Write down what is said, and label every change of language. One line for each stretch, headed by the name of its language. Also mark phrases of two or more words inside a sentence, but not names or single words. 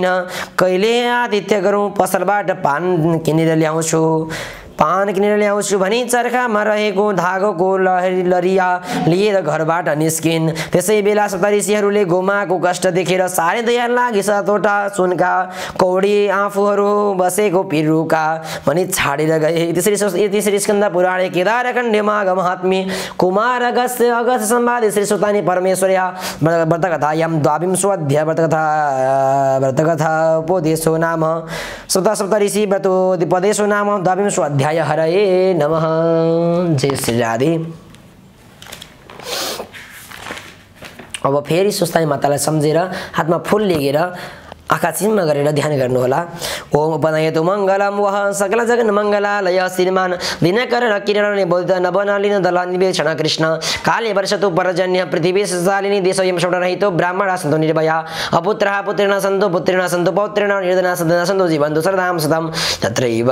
Nepali: कहिले आतिथ्य गरौँ, पसलबाट पान किनेर ल्याउँछु भनी चर्खामा रहेको धागोको लरिया लिएर घरबाट निस्किन्। त्यसै बेला सप्तऋषिहरूले गोमाको कष्ट देखेर साह्रै दया लागि 7वटा सुनका कौडी आफूहरू बसेको पिरुका भनी छाडेर गए।
Sanskrit: त्यसरी स्कन्द पुराणे केदारखण्डे माघ महात्म्ये कुमार अगस्त्य संवादे श्री सुस्तानी परमेश्वर्या व्रतकथायां द्वाविंशोऽध्याय व्रतकथा उपदेशो नाम सप्तऋषि व्रतोपदेशो नाम द्वाविंशोऽध्याय। हरये नमः। जय श्री राधे।
Nepali: अब फेरि सुस्तानी मातालाई सम्झेर हातमा फूल लिएर आँखा चिम्म गरेर ध्यान गर्नुहोला।
Sanskrit: ओम उपनयतु मङ्गलम वह सकल जगन मङ्गलालय श्रीमान दिनकर किरण बोध नवनलिन दल निवेक्षण कृष्ण काले वर्षतु परजन्य पृथ्वी शालिनी देशोयं शोणरहितो ब्राह्मणा सन्तु निर्भया अपुत्रः पुत्रेण सन्तु पुत्रेण सन्तु पौत्रेण निर्धना सन्तु सन्तु जीवन्तु सरदां सदं तत्रैव